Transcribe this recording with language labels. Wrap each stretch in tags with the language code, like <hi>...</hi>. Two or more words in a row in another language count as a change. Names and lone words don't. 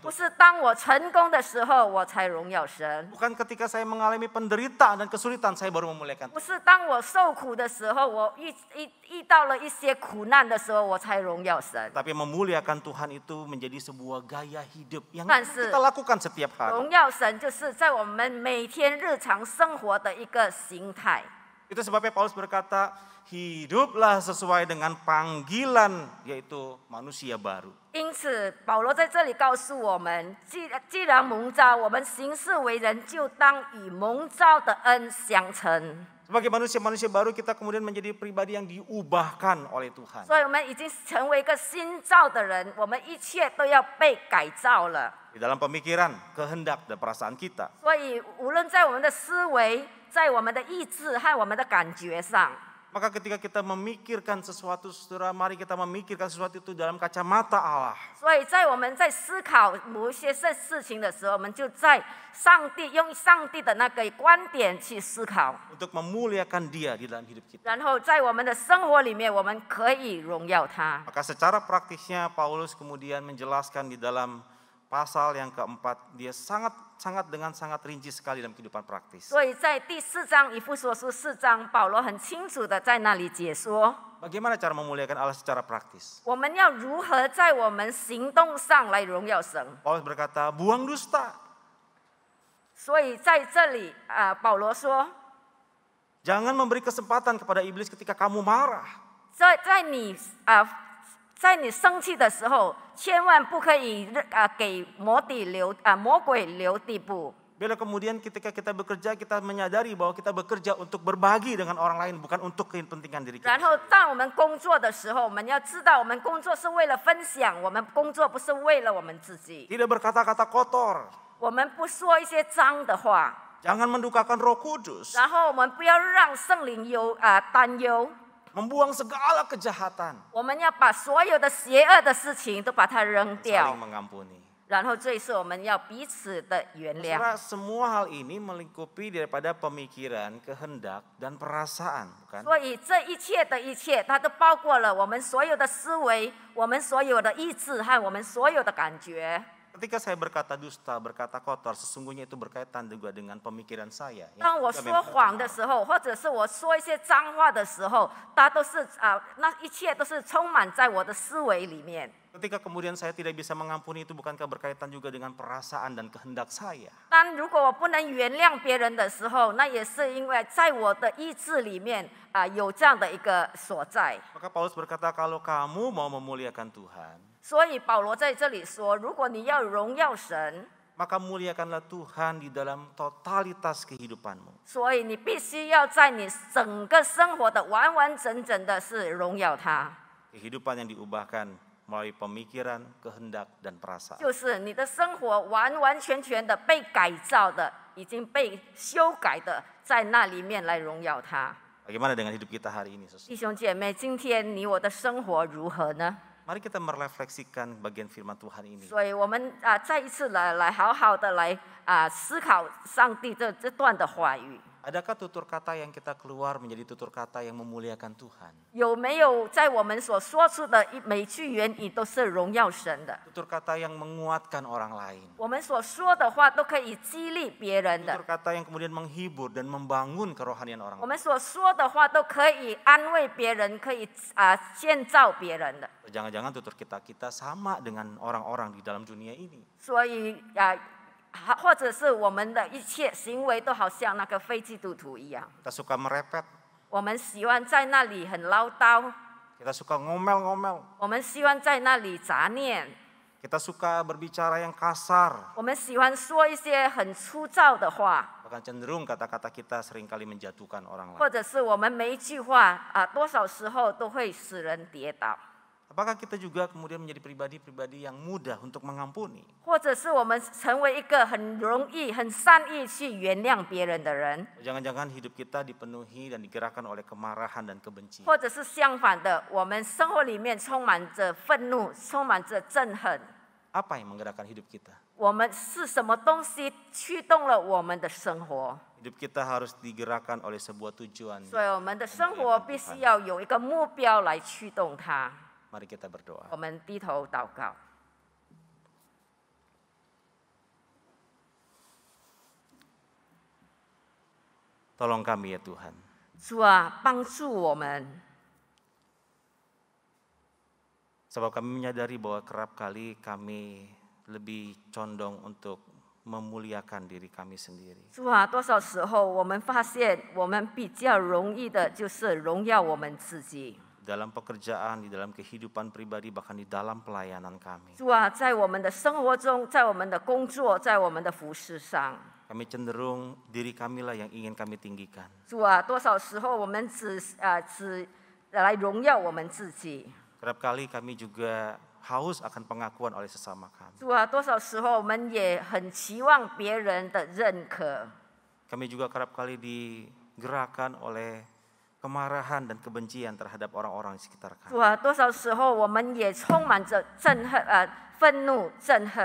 <zh>不</zh> <id>Tuhan.</id> <zh>是当我成功的时候我才荣耀神，</zh> <id>Bukan ketika saya mengalami penderitaan dan kesulitan saya baru memuliakan</id> <zh>不</zh> <id>Tuhan.</id> <zh>是当我受苦的时候，我遇到了一些苦难的时候，我才荣耀神。</zh> <id>Tapi memuliakan Tuhan itu menjadi sebuah gaya hidup yang</id> <zh>但是</zh> <id>kita lakukan setiap hari.</id> <zh>荣耀神就是在我们每天日常生活的一个形态。</zh> <id>Itu sebabnya Paulus berkata, hiduplah sesuai dengan panggilan, yaitu manusia baru.</id> <zh>因此，保罗在这里告诉我们，既然蒙召，我们行事为人就当与蒙召的恩相称。</zh> <id>Sebagai manusia-manusia baru kita kemudian menjadi pribadi yang diubahkan oleh Tuhan.</id> <zh>所以我们已经成为一个新造的人，我们一切都要被改造了。</zh> <id>Di dalam pemikiran, kehendak, dan perasaan kita.</id> <zh>所以，无论在我们的思维、在我们的意志和我们的感觉上，</zh> <id>Maka ketika kita memikirkan sesuatu, saudara, mari kita memikirkan sesuatu itu dalam kacamata Allah.</id> <zh>所以在我们在思考某一些事情的时候，我们就在用上帝的那个观点去思考，</zh> <id>Untuk memuliakan Dia di dalam hidup kita.</id> <zh>然后在我们的生活里面，我们可以荣耀他。</zh> <id>Maka secara praktisnya Paulus kemudian menjelaskan di dalam pasal yang keempat, dia sangat rinci sekali dalam kehidupan praktis.</id> <zh>所以在第4章以弗所书4章，保罗很清楚的在那里解说，</zh> <id>Bagaimana cara memuliakan Allah secara praktis?</id> <zh>我们要如何在我们行动上来荣耀神。</zh> <id>Paulus berkata, buang dusta.</id> <zh>所以在这里保罗说，</zh> <id>Jangan memberi kesempatan kepada iblis ketika kamu marah.</id> <zh>在你在你生气的时候，千万不可以给魔鬼留地步。</zh> <id>Bila kemudian ketika kita bekerja, kita menyadari bahwa kita bekerja untuk berbagi dengan orang lain, bukan untuk kepentingan diri kita.</id> <zh>然后，当我们工作的时候，我们要知道，我们工作是为了分享，我们工作不是为了我们自己。</zh> <id>Tidak berkata-kata kotor.</id> <zh>我们不说一些脏的话，</zh> <id>Jangan mendukakan Roh Kudus.</id> <zh>然后我们不要让圣灵担忧。</zh> <id>Membuang segala kejahatan.</id> <zh>我们要把所有的邪恶的事情都把它扔掉，</zh> <id>Saling mengampuni.</id> <zh>然后最是我们要彼此的原谅。</zh> <id>Saudara, semua hal ini melingkupi daripada pemikiran, kehendak, dan perasaan, bukan?</id> <zh>所以这一切的一切，它都包括了我们所有的思维、我们所有的意志和我们所有的感觉。</zh> <id>Ketika saya berkata dusta, berkata kotor, sesungguhnya itu berkaitan juga dengan pemikiran saya.</id> <zh>当我说谎的时候，或者是我说一些脏话的时候，它都是那一切都是充满在我的思维里面。</zh> <id>Ketika kemudian saya tidak bisa mengampuni, itu bukankah berkaitan juga dengan perasaan dan kehendak saya?</id> <zh>但如果我不能原谅别人的时候，那也是因为在我的意志里面有这样的一个所在。</zh> <id>Maka Paulus berkata, kalau kamu mau memuliakan Tuhan,</id> <zh>所以保罗在这里说，如果你要荣耀神，</zh> <id>maka muliakanlah Tuhan di dalam totalitas kehidupanmu.</id> <zh>所以你必须要在你整个生活的完完整整的是荣耀他，</zh> <id>Kehidupan yang diubahkan melalui pemikiran, kehendak, dan perasaan.</id> <zh>就是你的生活完完全全的被改造的，已经被修改的，在那里面来荣耀他。</zh> <id>Bagaimana dengan hidup kita hari ini, saudara?</id> <zh>弟兄姐妹，今天你我的生活如何呢？</zh> <id>Mari kita merefleksikan bagian firman Tuhan ini.</id> <zh>所以我们再一次来好好的来思考上帝这段的话语。</zh> <id>Adakah tutur kata yang kita keluar menjadi tutur kata yang memuliakan Tuhan?</id> <zh>有没有在我们所说出的每句言语都是荣耀神的？</zh> <id>Tutur kata yang menguatkan orang lain.</id> <zh>我们所说的话都可以激励别人的。</zh> <id>Tutur kata yang kemudian menghibur dan membangun kerohanian orang</id> <zh>我</zh> <id>lain.</id> <zh>们所说的话都可以安慰别人，可以建造别人的。</zh> <id>Jangan-jangan tutur kita sama dengan orang-orang di dalam dunia ini.</id> <zh>所以或者是我们的一切行为都好像那个非基督徒一样，</zh> <id>Kita suka merepet,</id> <zh>我们喜欢在那里很唠叨，</zh> <id>kita suka ngomel-ngomel,</id> <zh>我们喜欢在那里杂念，</zh> <id>kita suka berbicara yang kasar.</id> <zh>我们喜欢说一些很粗糙的话，</zh> <id>Bahkan cenderung kata-kata kita seringkali menjatuhkan orang lain.</id> <zh>或者是我们每一句话多少时候都会使人跌倒，</zh> <id>Apakah kita juga kemudian menjadi pribadi-pribadi yang mudah untuk mengampuni?</id> <zh>或者是我们成为一个很容易、很善意去原谅别人的人，</zh> <id>Jangan-jangan hidup kita dipenuhi dan digerakkan oleh kemarahan dan kebencian.</id> <zh>或者是相反的，我们生活里面充满着愤怒，充满着憎恨。</zh> <id>Apa yang menggerakkan hidup kita?</id> <zh>我们是什么东西驱动了我们的生活？</zh> <id>Hidup kita harus digerakkan oleh sebuah tujuan.</id> <zh>所以我们的生活必须要有一个目标来驱动它。</zh> <id>Mari kita berdoa.</id> <zh>我们低头祷告。</zh> <id>Tolong kami ya Tuhan.</id> <zh>主啊，帮助我们，</zh> <id>Sebab kami menyadari bahwa kerap kali kami lebih condong untuk memuliakan diri kami sendiri.</id> <zh>主啊，多少时候我们发现，我们比较容易的就是荣耀我们自己。</zh> <id>Dalam pekerjaan, di dalam kehidupan pribadi, bahkan di dalam pelayanan kami.</id> <zh>主啊，在我们的生活中，在我们的工作，在我们的服事上，</zh> <id>Kami cenderung diri kamilah yang ingin kami tinggikan.</id> <zh>主啊，多少时候我们只来荣耀我们自己。</zh> <id>Kerap kali kami juga haus akan pengakuan oleh sesama kami.</id> <zh>主啊，多少时候我们也很期望别人的认可。</zh> <id>Kami juga kerap kali digerakkan oleh kemarahan dan kebencian terhadap orang-orang di sekitar kami.</id> <zh>主啊，多少时候我们也充满着愤怒、憎恨。</zh>